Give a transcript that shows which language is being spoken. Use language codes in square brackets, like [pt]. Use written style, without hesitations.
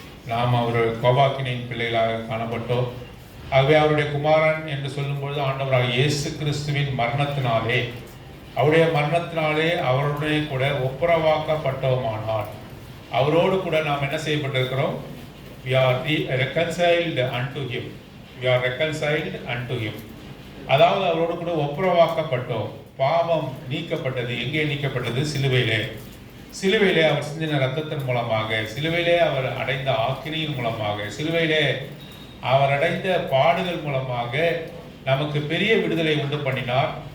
[ta] நாம் அவர் கோபாக்கினின் பிள்ளைகளாக காணப்பட்டோம். ஆகவே அவருடைய குமாரன் என்று சொல்லும்பொழுது ஆண்டவராக இயேசு கிறிஸ்துவின் மரணத்தினாலே, அவருடைய மரணத்தினாலே அவருடைய கூட ஒப்புரவாக்கப்பட்டோமானால், அவரோடு கூட நாம் என்ன செய்யப்பட்டிருக்கிறோம்? [en] We are reconciled unto him. We are reconciled unto him. [ta] அதாவது அவரோடு கூட ஒப்புரவாக்கப்பட்டோம். பாவம் நீக்கப்பட்டது. எங்கே நீக்கப்பட்டது? சிலுவையிலே. சிலுவையிலே அவர் சிந்தின ரத்தத்தின் மூலமாக, சிலுவையிலே அவர் அடைந்த ஆக்கினியின் மூலமாக, சிலுவையிலே அவர் அடைந்த பாடுகள் மூலமாக நமக்கு பெரிய விடுதலை உண்டு பண்ணினார்.